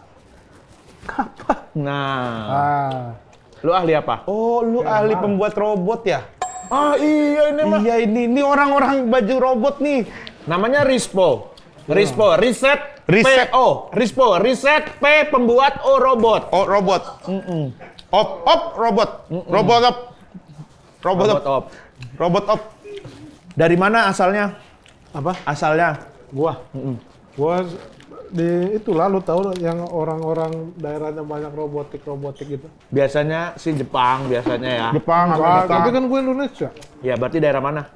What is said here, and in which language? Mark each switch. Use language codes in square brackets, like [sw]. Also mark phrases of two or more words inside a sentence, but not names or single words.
[id] Nah. Ah. Lu ahli apa? Oh, lu ahli pembuat robot ya? Ah iya ini mah. Iya ini orang-orang baju robot nih. Namanya Rispo. Rispo, riset, Riset. PO. Rispo, riset P pembuat O robot. Oh, robot. Op, robot. Robot op. Robot op. Robot op. Robot op. Dari mana asalnya? Apa? Asalnya? Gua. Gua di itu lalu tahu yang orang-orang daerahnya banyak robotik gitu. Biasanya sih Jepang biasanya ya. Jepang, Enggak, Amerika. tapi kan gue Indonesia. Ya berarti daerah mana?